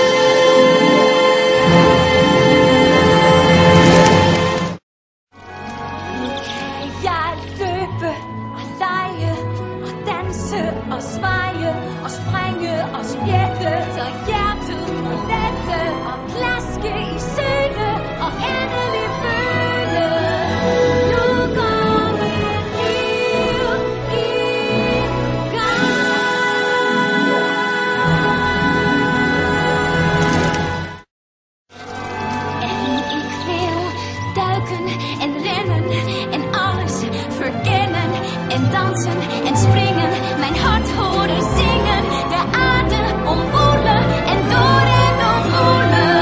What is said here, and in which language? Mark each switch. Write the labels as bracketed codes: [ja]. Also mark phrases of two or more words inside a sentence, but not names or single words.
[da] Jeg løbe og lege og danse og sveje og springe og spjætte, så hjertet må lette og plaske i søle og endelig føle. Nu går mit liv i gang. [nl] En ik wil duiken en rennen en alles verkennen en dansen en springen, mijn hart horen zingen, de aarde omwoelen en door en omwoelen.